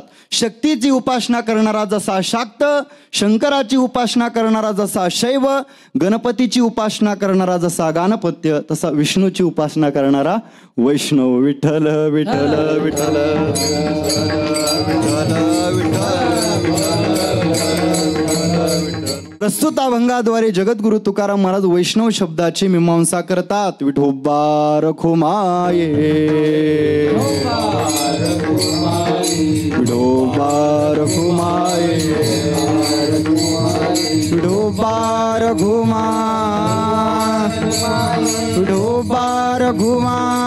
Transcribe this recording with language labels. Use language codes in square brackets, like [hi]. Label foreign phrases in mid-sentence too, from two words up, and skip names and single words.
[mr] शक्तीची उपासना करणारा जसा शाक्त, शंकराची उपासना करणारा जसा शैव, गणपतीची उपासना करणारा जसा गाणपत्य, तसा विष्णूची उपासना करणारा वैष्णव. विठ्ठल विठ्ठल विठ्ठल प्रस्तुत अभंगाद्वारे जगद्गुरु तुकाराम महाराज वैष्णव शब्दाची मीमांसा करतात. विठोबा रखुमाये, विठोबा रखुमाये, विठोबा रघुमा, विठोबा रघुमा,